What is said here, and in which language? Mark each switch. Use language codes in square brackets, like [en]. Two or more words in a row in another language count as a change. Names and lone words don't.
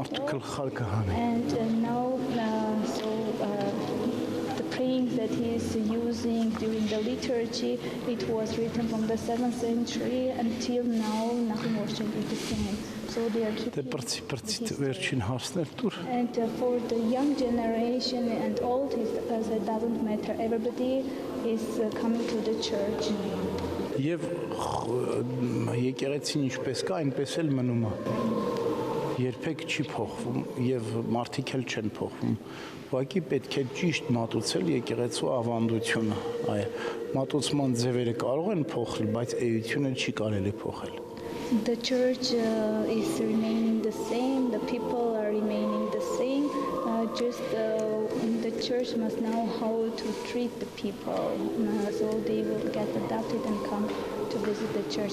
[en] And now the praying that he is using during the liturgy, it was written from the 7th century until now. Nothing was changed the same. So they are keeping. And for the young generation and old, it doesn't matter. Everybody is coming to the church. [hy] Եվ եկեղեցին ինչպես կա, այնպես էլ մնում է։ Երբեք չի փոխվում եւ մարդիկ էլ չեն փոխվում։ Ուղղակի պետք է ճիշտ մատուցել եկեղեցու ավանդությունը։ Այո, մատուցման ձևերը կարող են փոխել, բայց էությունը չի կարելի փոխել։ [en] The church is remaining the same. The people are remaining the same. The church must know how to treat the people, so they will get adapted and come to visit the church.